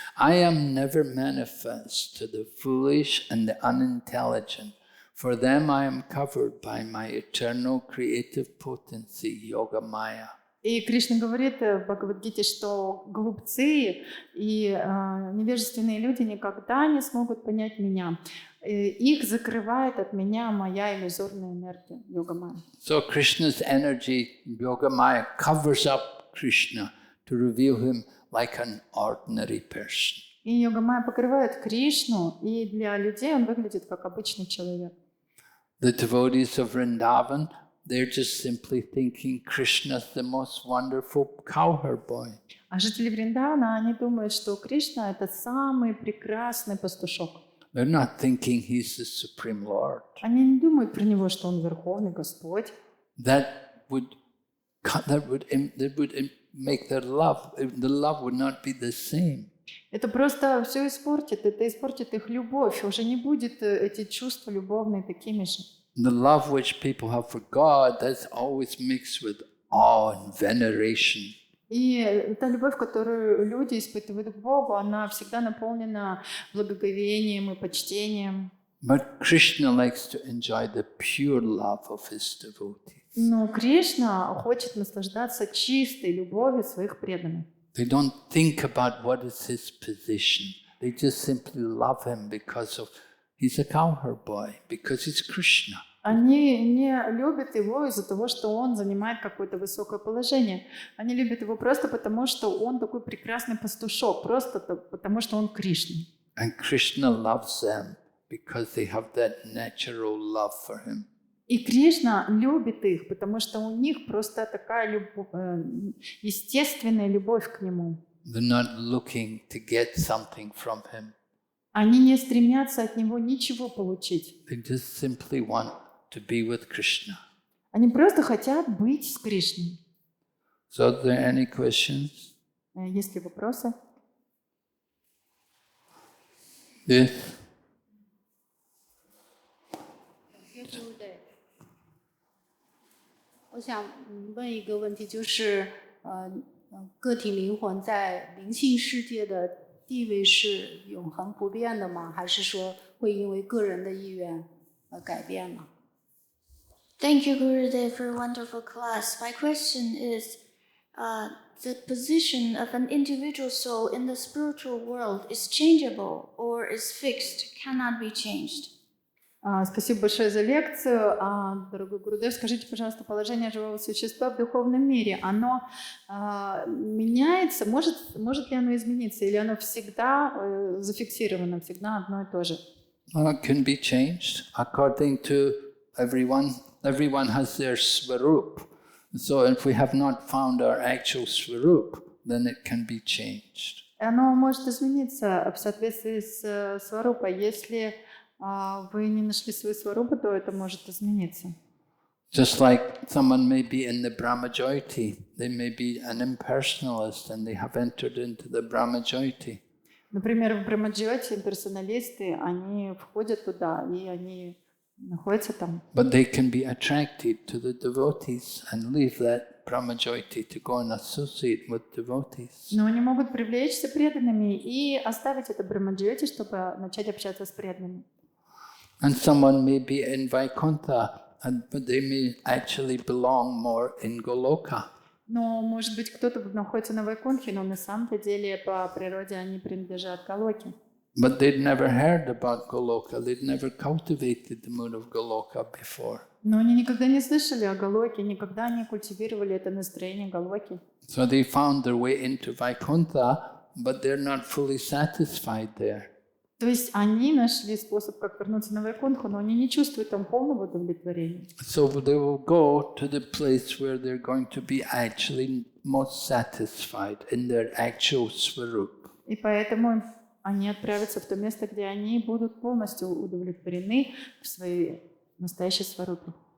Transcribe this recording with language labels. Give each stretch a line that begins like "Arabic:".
English: I am never manifest to the foolish and the unintelligent. For them I am covered by my eternal creative potency, yoga maya.
Russian: И Кришна говорит в Бхагавадгите, что глупцы и невежественные люди никогда не смогут понять меня. Их закрывает от меня моя иллюзорная энергия, йога-майя.
English: So Krishna's energy, yoga maya, covers up Krishna to reveal him like an ordinary person.
Russian: И йога-майя покрывает Кришну, и для людей он выглядит как обычный человек.
English: The devotees of Vrindavan, they're just simply thinking Krishna's the most wonderful cowherd boy.
Russian: А жители Вриндавана, они думают, что Кришна — это самый прекрасный пастушок.
English: They're not thinking he's the Supreme Lord.
Russian: Они не думают про него, что он Верховный Господь.
English: That would make their love, the love would not be the same.
Russian: Это просто все испортит, это испортит их любовь. Уже не будет эти чувства любовные такими же.
English: The love which people have for God, that's always mixed with awe and veneration.
Russian: И та любовь, которую люди испытывают к Богу, она всегда наполнена благоговением и почтением.
English: But Krishna likes to enjoy the pure love of his devotees.
Russian: Но Кришна хочет наслаждаться чистой любовью своих преданных.
English: They don't think about what is his position. They just simply love him because of he's a cowherd boy, because he's Krishna.
Russian: Они не любят его из-за того, что он занимает какое-то высокое положение. Они любят его просто потому, что он такой прекрасный пастушок, просто потому, что он Кришна.
English: And Krishna loves them because they have that natural love for him.
Russian: И Кришна любит их, потому что у них просто такая естественная любовь к нему.
English: They're not looking to get something from him.
Russian: Они не стремятся от него ничего получить.
English: They just simply want to be with Krishna.
Russian: Они просто хотят быть с Кришной.
English: So are there any questions?
Russian: Есть ли вопросы?
English: Yes. Yes.
Chinese: 我想问一个问题，就是个体灵魂在灵性世界的地位是永恒不变的吗？还是说会因为个人的意愿而改变呢？
English: Thank you, Gurudev, for a wonderful class. My question is, the position of an individual soul in the spiritual world is changeable or is fixed, cannot be changed?
Russian: Спасибо большое за лекцию. Дорогой Гурудев, скажите, пожалуйста, положение живого существа в духовном мире, оно меняется? Может ли оно измениться? Или оно всегда зафиксировано, всегда одно и то же?
English: It can be changed according to everyone. Everyone has their svarup. So if we have not found our actual svarup, then it can be changed.
Russian: Оно может измениться в соответствии с сварупой. Если вы не нашли свою сварупу, то это может измениться.
English: Just like someone may be in the Brahmajyoti, they may be an impersonalist and they have entered into the Brahmajyoti.
Russian: Например, в Брахмаджьоте имперсоналисты, они входят туда, и они находятся там.
English: But they can be attracted to the devotees and leave that Brahmajyoti to go and associate with devotees.
Russian: Но они могут привлечься преданными и оставить это Брахмаджьоти, чтобы начать общаться с преданными.
English: And someone may be in Vaikuntha, but they may actually belong more in Goloka.
Russian: Но, может быть, кто-то находится на Вайкунтхе, но на самом-то деле по природе они принадлежат Галоке.
English: But they'd never heard about Goloka. They'd never cultivated the mood of Goloka before.
Russian: Но они никогда не слышали о Галоке, никогда не культивировали это настроение Галоки.
English: So they found their way into Vaikuntha, but they're not fully satisfied there.
Russian: То есть они нашли способ, как вернуться на Вайкунтху, но они не чувствуют там полного удовлетворения.
English: So they will go to the place where they're going to be actually most satisfied in their actual swarup.
Russian: И поэтому они отправятся в то место, где они будут полностью удовлетворены в своей настоящей сварупе.